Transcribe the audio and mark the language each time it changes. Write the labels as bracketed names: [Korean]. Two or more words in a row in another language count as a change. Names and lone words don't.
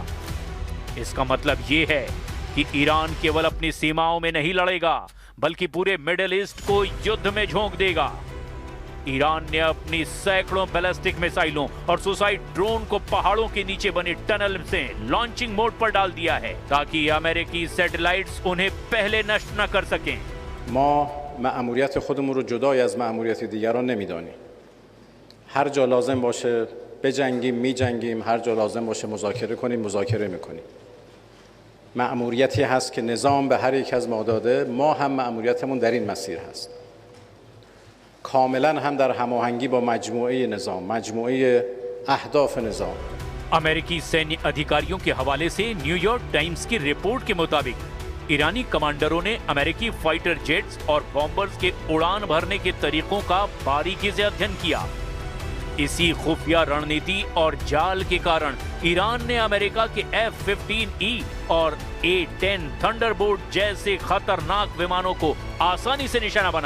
[Hindi] इसका मतलब यह है कि ईरान केवल अपनी सीमाओं में नहीं लड़ेगा बल्कि पूरे मिडिल ईस्ट को युद्ध में झोंक देगा। ईरान ने अपनी सैकड़ों बैलिस्टिक मिसाइलों और [English] suicide drone [Hindi] को पहाड़ों के नीचे बने टनल से [English] launching mode [Hindi] पर डाल दिया है ताकि अमेरिकी सैटेलाइट्स उन्हें पहले नष्ट न कर सकें। [Persian] ما مأموریت خودمون رو جدای از مأموریت دیگران نمیدانیم. هر جا لازم باشه بجنگیم میجنگیم، هر جا لازم باشه مذاکره کنیم مذاکره میکنیم. مأموریتی هست که نظام به هر یک از ما داده، ما هم مأموریتمون در این مسیر هست. کاملا هم در هماهنگی با مجموعه نظام، مجموعه اهداف نظام. [Hindi] अमेरिकी सैन्य अधिकारियों के हवाले से न्यूयॉर्क टाइम्स की रिपोर्ट के मुताबिक ईरानी कमांडरों ने अमेरिकी [English] fighter jets [Hindi] और बॉम्बर्स के उड़ान भरने के तरीकों का बारीकी से अध्ययन किया। इसी खुफिया रणनीति और जाल के कारण ईरान ने अमेरिका के F-15E और A-10 थंडरबोल्ट जैसे खतरनाक विमानों को आसानी से निशाना बनाया।